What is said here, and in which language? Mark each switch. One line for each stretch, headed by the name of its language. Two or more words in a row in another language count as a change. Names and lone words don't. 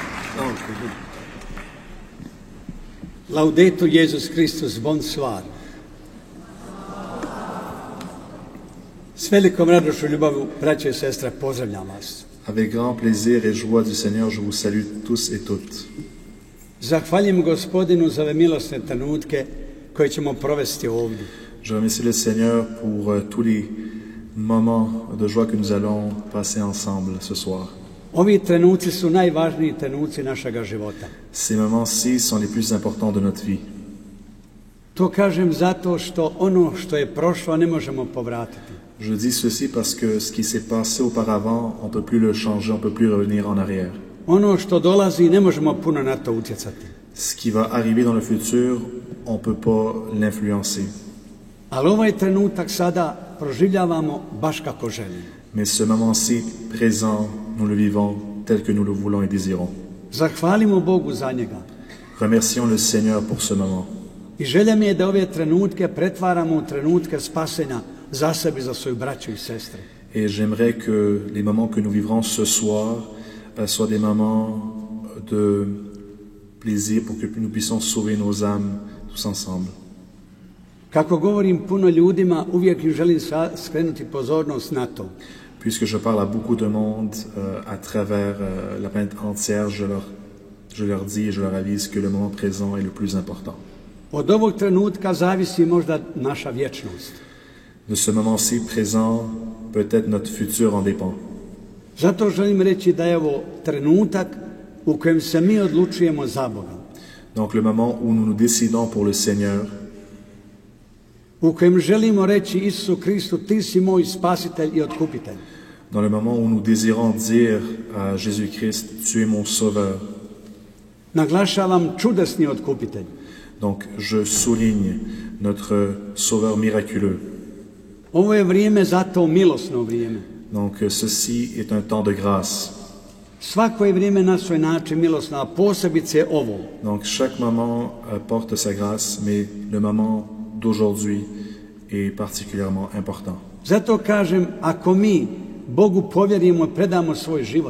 Latin: Laudetur Jesus Christus, bonsoir.
Croatian: S velikom radošću i ljubavu, braće i sestre, pozdravljam vas.
French: Avec grand plaisir et joie du Seigneur, je vous salue tous et toutes.
Croatian: Zahvaljujem Gospodinu za ove milosne trenutke koje ćemo provesti ovdje.
French: Je remercie le Seigneur pour tous les moments de joie que nous allons passer ensemble ce soir.
Croatian: Ovi trenuci su najvažniji trenuci našega života.
French: Ces moments-ci sont les plus importants de notre vie.
Croatian: To kažem zato što ono što je prošlo ne možemo povratiti.
French: Je dis ceci parce que ce qui s'est passé auparavant, on ne peut plus le changer, on ne peut plus revenir en arrière.
Croatian: Ono što dolazi ne možemo puno na to utjecati.
French: Ce qui va arriver dans le futur, on ne peut pas l'influencer.
Croatian: Ali ovaj trenutak sada proživljavamo baš kako želimo.
French: Mais ce moment-ci présent, nous le vivons tel que nous le voulons et désirons.
Croatian: Zahvalimo Bogu za njega.
French: Remercions le Seigneur pour ce moment.
Croatian: I želja mi je da ove trenutke pretvaramo u trenutke spasenja za sebe i za svoju braću i sestre.
French: Et j'aimerais que les moments que nous vivrons ce soir soient des moments de plaisir pour que nous puissions sauver nos âmes tous ensemble.
Croatian: Kako govorim puno ljudima, uvijek im želim skrenuti pozornost na to.
French: Puisque je parle à beaucoup de monde à travers la planète entière, je leur dis et je leur avise que le moment présent est le plus important.
Croatian: Od ovog trenutka zavisi možda naša vječnost.
French: De ce moment-ci présent, peut-être notre futur en dépend.
Croatian: Zato želim reći da je ovo trenutak u kojem se mi odlučujemo za Boga.
French: Donc le moment où nous nous décidons pour le Seigneur,
Croatian: u kojem želimo reći Isusu Kristu, ti si moj spasitelj i otkupitelj.
French: Dans le moment où nous désirons dire à Jésus-Christ, tu es mon sauveur.
Croatian: Naglašavam čudesni otkupitelj.
French: Donc je souligne notre sauveur miraculeux.
Croatian: Ovo je vrijeme zato milosno vrijeme.
French: Donc ceci est un temps de grâce.
Croatian: Svako je vrijeme na svoj način milosno, a posebice ovo.
French: Donc chaque moment porte sa grâce, mais le moment d'aujourd'hui est particulièrement important.
Croatian: Zato kažem, ako mi Bogu povjerimo i predamo svoj život.